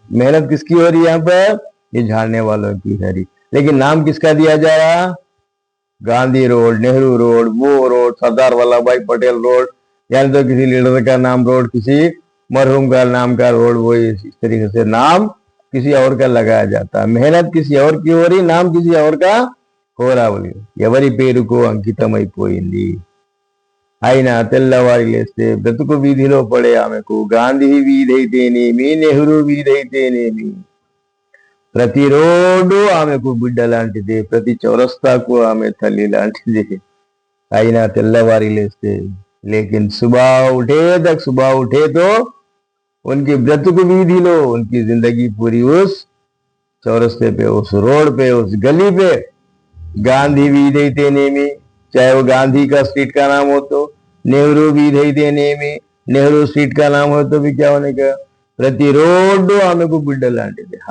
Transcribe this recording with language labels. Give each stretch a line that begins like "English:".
Hindi: मेहनत किसकी हो रही है यहाँ पर? ये झाड़ने वालों की हो रही, लेकिन नाम किसका दिया जा रहा? गांधी रोड, नेहरू रोड, वो रोड, सरदार वल्लभ भाई पटेल रोड, यानी तो किसी लीडर का नाम रोड, किसी मरहूम का नाम का रोड, वो इस तरीके से नाम किसी और का लगाया जाता है। मेहनत किसी और की हो रही, नाम किसी और का हो रहा।
Telugu: बोली ఎవరి పేరుకు అంకితమైపోయింది. అయినా తెల్లవారి లేస్తే బ్రతుకు వీధిలో పడే ఆమెకు గాంధీ వీధైతేనేమి, నెహ్రూ వీధైతేనేమి, ప్రతి రోడ్డు ఆమెకు బిడ్డ లాంటిది, ప్రతి చౌరస్తాకు ఆమె తల్లి లాంటిది। అయినా తెల్లవారి లేస్తే
Hindi: लेकिन सुबह उठे तो उनकी
Telugu: ब्रतुक वीधिलो,
Hindi: उनकी जिंदगी पूरी उस चौरस्ते पे, उस रोड पे, उस गली पे गांधी
Telugu: వీధైతేనేమి,
Hindi: चाहे वो गांधी का स्ट्रीट का नाम हो तो, नेहरू వీధైతేనేమి, नेहरू स्ट्रीट का नाम हो तो भी क्या होने का, प्रति रोड आमे को बिड्ड लांटी थे।